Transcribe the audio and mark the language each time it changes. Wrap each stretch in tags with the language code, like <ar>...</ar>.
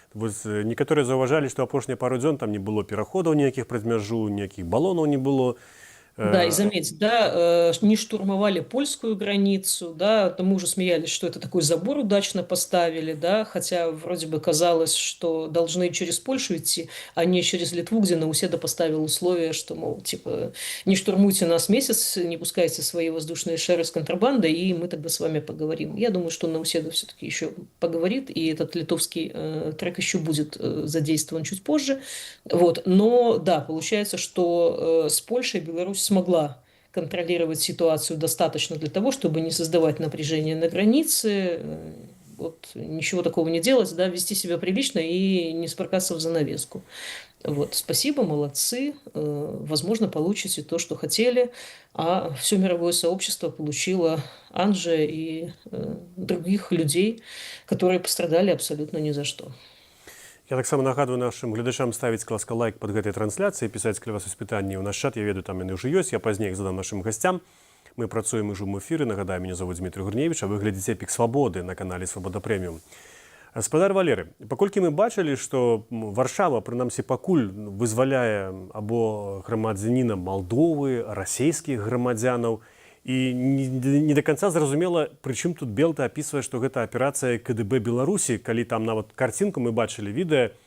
<be>Некаторыя заўважалі, што апошнія пару дзён там не было пераходаў ніякіх праз мяжу, ніякіх балонаў не было.</be> <ru>Да, и заметь, да, не штурмовали польскую границу, да, там мы уже смеялись, что это такой забор удачно поставили, да, хотя вроде бы казалось, что должны через Польшу идти, а не через Литву, где Науседа поставил условие, что, мол, типа, не штурмуйте нас месяц, не пускайте свои воздушные шары с контрабандой, и мы тогда с вами поговорим. Я думаю, что Науседа все-таки еще поговорит, и этот литовский трек еще будет задействован чуть позже, вот, но, да, получается, что с Польшей Беларусь смогла контролировать ситуацию достаточно для того, чтобы не создавать напряжение на границе, вот, ничего такого не делать, да, вести себя прилично и не спаркаться в занавеску. Вот, спасибо, молодцы, возможно, получите то, что хотели, а все мировое сообщество получило Анджея и других людей, которые пострадали абсолютно ни за что.</ru> <be>Я таксама нагадваю нашим глядачам ставіць класка лайк под гэтай трансляцыяй, пісаць калі вас ёсць пытанні ў наш чат, я ведаю, там яны ўжо ёсць, я пазней іх задам нашим гасцям. Мы працуем і жум эфіры, нагадаю, мяне зовут Дмітрий Гурневіч, а вы глядзіце «Пік свабоды» на канале «Свабода Прэміум». Гаспадар Валерый, паколькі мы бачылі, што Варшава, прынамсі пакуль, вызваляе або грамадзяніна Малдовы, расійскіх грамадзянаў, і</be> <ru>не до конца</ru> <be>зразумела, прычым тут Белта апісвае, што гэта аперацыя КДБ Беларусі, калі там нават карцінку мы бачылі відэа,</be>